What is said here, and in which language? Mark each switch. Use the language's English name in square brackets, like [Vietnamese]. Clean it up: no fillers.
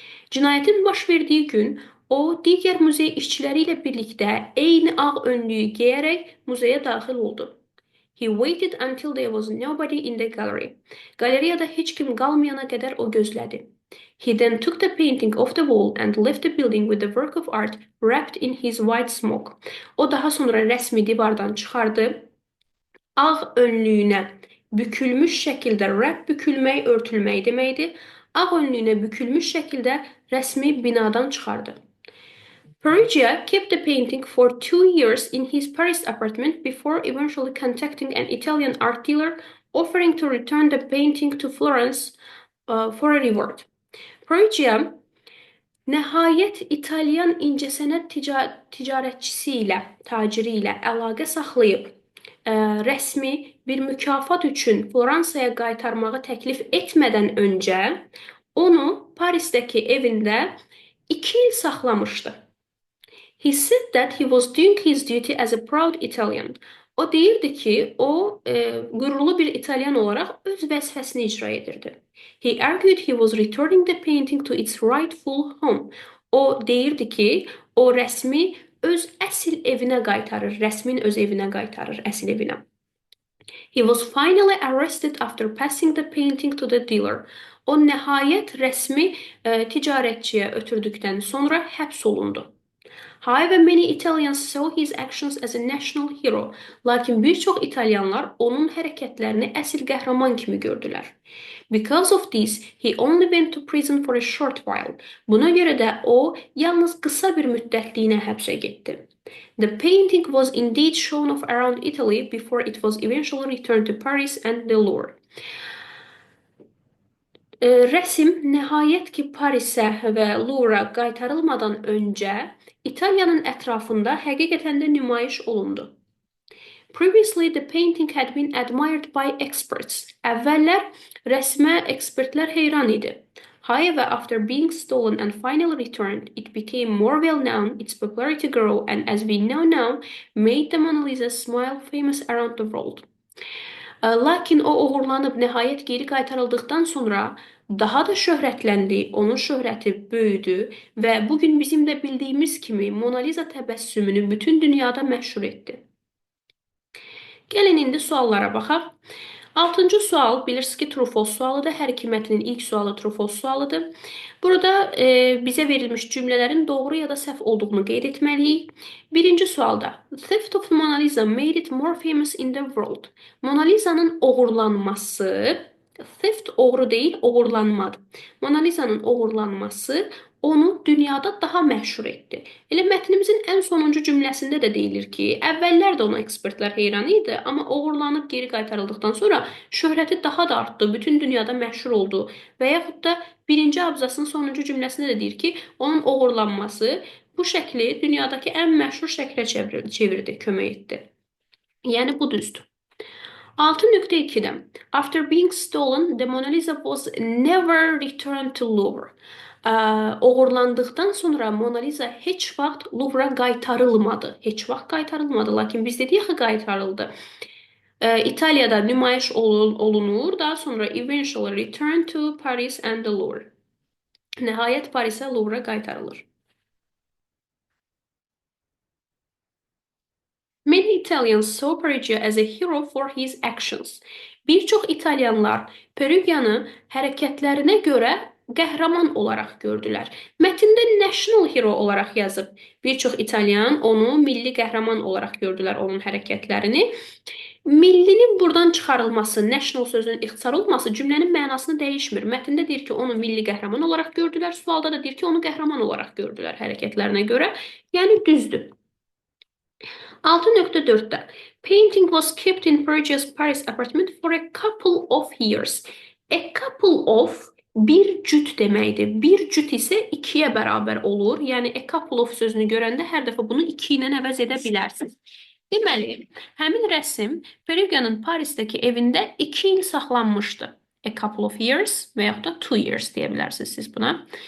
[Azerbaijani] Cinayətin baş verdiyi gün o, digər muzey işçiləri ilə birlikdə eyni ağ önlüyü geyərək muzeyə daxil oldu. [English] He waited until there was nobody in the gallery. [Azerbaijani] Qaleriyada heç kim qalmayana qədər o gözlədi. [English] He then took the painting off the wall and left the building with the work of art wrapped in his white smock. [Azerbaijani] O daha sonra rəsmi divardan çıxardı, ağ önlüyünə bükülmüş şəkildə, wrap bükülmək, örtülmək deməkdir, ağ önlüyünə bükülmüş şəkildə rəsmi binadan çıxardı. [English] Perugia kept the painting for 2 years in his Paris apartment before eventually contacting an Italian art dealer offering to return the painting to Florence for a reward. [Azerbaijani] Perugia nəhayət İtalyan incəsənət ticarətçisi ilə, taciri ilə əlaqə saxlayıb rəsmi bir mükafat üçün Floransaya qaytarmağı təklif etmədən öncə onu Parisdəki evində 2 il saxlamışdı. [English] He said that he was doing his duty as a proud Italian. [Azerbaijani] O deyirdi ki, o qürurlu bir İtalyan olaraq öz vəzifəsini icra edirdi. [English] He argued he was returning the painting to its rightful home. [Azerbaijani] O deyirdi ki, o rəsmi öz əsl evinə qaytarır, rəsmin öz evinə qaytarır, əsl evinə. [English] He was finally arrested after passing the painting to the dealer. [Azerbaijani] O nəhayət rəsmi ticarətçiyə ötürdükdən sonra həbs olundu. [English] However, many Italians saw his actions as a national hero. [Azerbaijani] Lakin bir çox İtalyanlar onun hərəkətlərini əsl qəhrəman kimi gördülər. [English] Because of this, he only went to prison for a short while. [Azerbaijani] Buna görə də o yalnız qısa bir müddətliyə həbsə getdi. [English] The painting was indeed shown off around Italy before it was eventually returned to Paris and the Louvre. [Azerbaijani] Rəsm nəhayət ki Parisə və Louvre-a qaytarılmadan öncə İtaliyanın ətrafında həqiqətən də nümayiş olundu. [English] Previously, the painting had been admired by experts. [Azerbaijani] Əvvəllər rəsmə ekspertlər heyran idi. [English] However, after being stolen and finally returned, it became more well-known, its popularity grew, and as we know now, made the Mona Lisa smile famous around the world. [Azerbaijani] Lakin o uğurlanıb nəhayət geri qaytarıldıqdan sonra daha da şöhrətləndi, onun şöhrəti böyüdü və bugün bizim də bildiyimiz kimi Mona Lisa təbəssümünü bütün dünyada məşhur etdi. Gəlin indi suallara baxaq. 6-cı sual, bilirsiniz ki, true false sualıdır. Hər iki mətnin ilk sualı true false sualıdır. Burada bizə verilmiş cümlələrin doğru ya da səhv olduğunu qeyd etməliyik. Birinci sualda, [English] theft of Mona Lisa made it more famous in the world. [Azerbaijani] Mona Lisa'nın oğurlanması, theft oğru deyil, oğurlanmadır. Mona Lisa'nın oğurlanması onu dünyada daha məşhur etdi. Elə mətnimizin ən sonuncu cümləsində də deyilir ki, əvvəllər də ona ekspertlər heyran idi, amma oğurlanıb geri qaytarıldıqdan sonra şöhrəti daha da artdı, bütün dünyada məşhur oldu. Və yaxud da birinci abzasın sonuncu cümləsində də deyir ki, onun oğurlanması bu şəkli dünyadakı ən məşhur şəklə çevirdi, kömək etdi. Yəni bu düzdür. [English] 6.2'də After being stolen, the Mona Lisa was never returned to Louvre. [Azerbaijani] Uğurlandıqdan sonra Mona Lisa heç vaxt Louvre-a qaytarılmadı. Heç vaxt qaytarılmadı, lakin biz dedik ki, qaytarıldı. İtaliyada nümayiş olunur, daha sonra [English] eventually return to Paris and the Louvre. [Azerbaijani] Nəhayət Parisə Louvre qaytarılır. [English] Many Italians saw Perugia as a hero for his actions. [Azerbaijani] Bir çox İtalyanlar Perugianı hərəkətlərinə görə qəhrəman olaraq gördülər. Mətndə [English] national hero [Azerbaijani] olaraq yazıb. Bir çox İtalyan onu milli qəhrəman olaraq gördülər, onun hərəkətlərini. Millinin buradan çıxarılması, national sözünün ixtisar olması cümlənin mənasını dəyişmir. Mətndə deyir ki, onu milli qəhrəman olaraq gördülər, sualda da deyir ki, onu qəhrəman olaraq gördülər hərəkətlərinə görə. Yəni düzdür. [English] 6.4'də Painting was kept in Perugia's Paris apartment for a couple of years. A couple of [Azerbaijani] bir cüt deməkdir. Bir cüt isə 2-yə bərabər olur. Yəni [English] a couple of [Azerbaijani] sözünü görəndə hər dəfə bunu 2 ilə əvəz edə bilərsiniz. Deməli, həmin rəsm Perugia'nın Parisdəki evində 2 il saxlanmışdı. [English] A couple of years [Azerbaijani] və yaxud da [English] 2 years [Azerbaijani] deyə bilərsiniz siz buna.